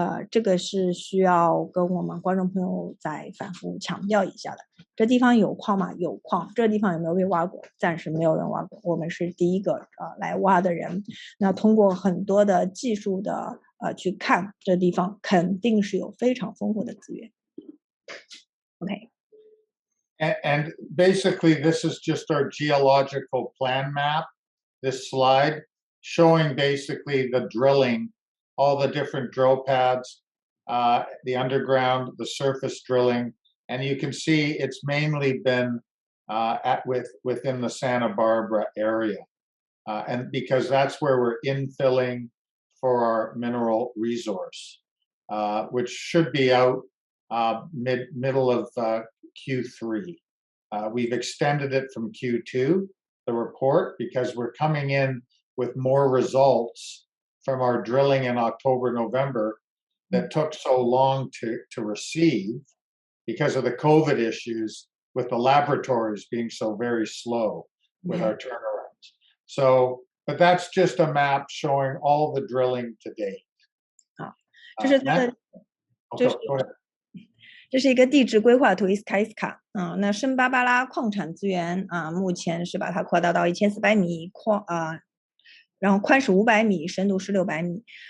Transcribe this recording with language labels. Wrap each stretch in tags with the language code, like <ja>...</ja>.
<zh>这个是需要跟我们观众朋友再反复强调一下的。这地方有矿吗？有矿。这地方有没有被挖过？暂时没有人挖过，我们是第一个来挖的人。那通过很多的技术的去看，这地方肯定是有非常丰富的资源。</zh> <en>OK。 And basically, this is just our geological plan map, this slide, showing basically the drilling, all the different drill pads, the underground, the surface drilling, and you can see it's mainly been within the Santa Barbara area, and because that's where we're infilling for our mineral resource, which should be out middle of Q3. We've extended it from Q2, the report, because we're coming in with more results from our drilling in October, November that took so long to receive because of the COVID issues with the laboratories being so very slow with our turnarounds. So, but that's just a map showing all the drilling to date.</en> <zh>这是它的，这是一个地质规划图，伊斯卡啊。那圣巴巴拉矿产资源啊，目前是把它扩大到1400米然后宽是500米，深度是600米。</zh>